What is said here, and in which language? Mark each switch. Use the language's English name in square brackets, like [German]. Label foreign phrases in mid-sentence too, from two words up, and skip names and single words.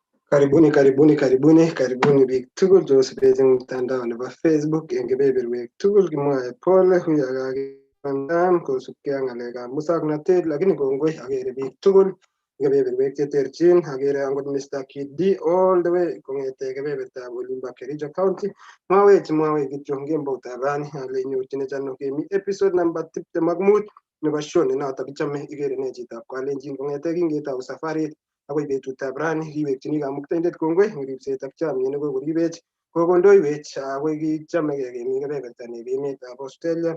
[Kalenjin] Karibuni biik tugul chekosubech eng mtandao nebo Facebook eng kebeberwek tugul. Kimwae pole huyakakipandam kosubkei ak ng'alekab musoknotet, lakini kongoi agere biik tugul eng kebeberwek cheterchin. Agere angot Mr. Kid D [English] all the way [Kalenjin] kong'ete kebebertab olimbo Kericho County. Mwawech kityo eng kemboutab rani ale inyorchinech ano kemi [English] episode number 25 [Kalenjin] nebo show nenotok kichame Igere ne chitab Kalenjin kong'ete kingetou safarit akoi betutab rani. Kiwekchini kamuktaindet kongoi eng ripset ak chomyet nekokoribech, kokondoiwech akoi kichamegei kemi kebeberta nebo emetab Australia.